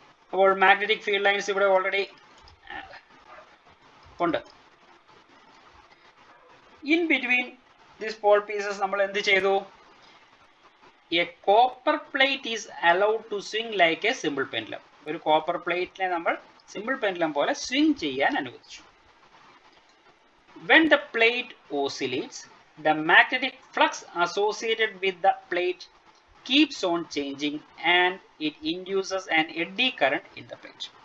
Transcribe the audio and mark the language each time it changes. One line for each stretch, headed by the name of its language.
Malayalam: അപ്പോൾ magnetic field lines ഇവിടെ already ഉണ്ട്.
English: in between this pole pieces
Malayalam: നമ്മൾ എന്ത് ചെയ്തു?
English: A copper plate is allowed to swing like a simple pendulum.
Malayalam: ഒരു കോപ്പർ പ്ലേറ്റിനെ നമ്മൾ സിമ്പിൾ പെൻഡുലം പോലെ സ്വിംഗ് ചെയ്യാൻ അനുവദിച്ചു.
English: When the plate oscillates, the magnetic flux associated with the plate keeps on changing and it induces an eddy current in the plate.